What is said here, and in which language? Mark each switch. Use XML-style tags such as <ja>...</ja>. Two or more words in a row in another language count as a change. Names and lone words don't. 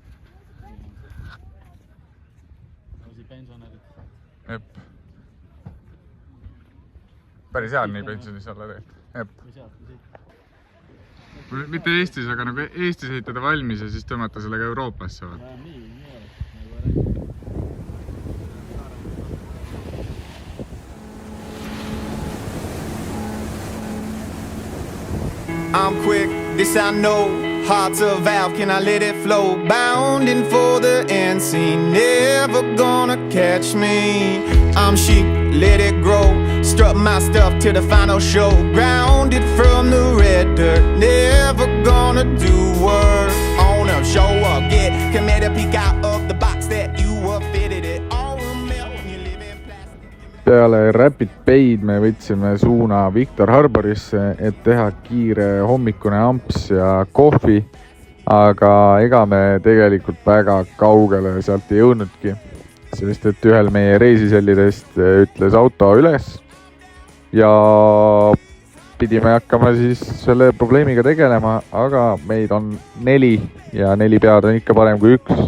<et>Jep. Päris hea nii pensionis olla tegelikult. Jep. Mitte Eestis, aga nagu Eestis ehitada valmis ja siis tõmmata sellega Euroopasse.</et> <en>I'm quick, this I know. Heart's a valve, can I let it flow? Bounding for the end scene, never gonna catch me. I'm chic, let it grow. Strut my stuff to the final show. Grounded from the red dirt, never gonna do work. On up, show up, get committed, peek out of the box that you were fitted it. All will melt when you live in plastic.</en> <et>Peale Rapid Bay'd me võtsime suuna Victor Harborisse, et teha kiire hommikune amps ja kohvi, aga ega me tegelikult väga kaugele sealt ei jõudnudki, sest et ühel meie reisisellidest ütles auto üles ja pidime hakkama siis selle probleemiga tegelema, aga meid on 4 ja 4 pead on ikka parem kui 1.</et>